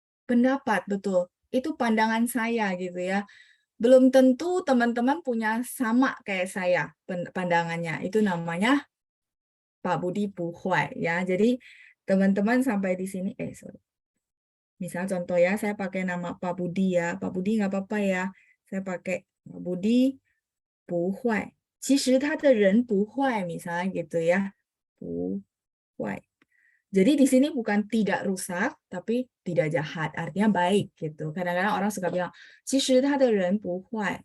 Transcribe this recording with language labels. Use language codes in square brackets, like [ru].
[id] Pendapat, betul. Itu pandangan saya gitu ya. Belum tentu teman-teman punya sama kayak saya pandangannya. Itu namanya Pak Budi 不坏 ya. Jadi teman-teman sampai di sini, sorry. Misal contoh ya, saya pakai nama Pak Budi ya. Pak Budi nggak apa-apa ya. Saya pakai Pak Budi 不坏。 [zh] 其实他的人不坏, [id] misalnya gitu ya. [zh] 不坏. [id] Jadi di sini bukan tidak rusak, tapi tidak jahat. Artinya baik gitu. Kadang-kadang orang suka bilang, [zh] 其实他的人不坏.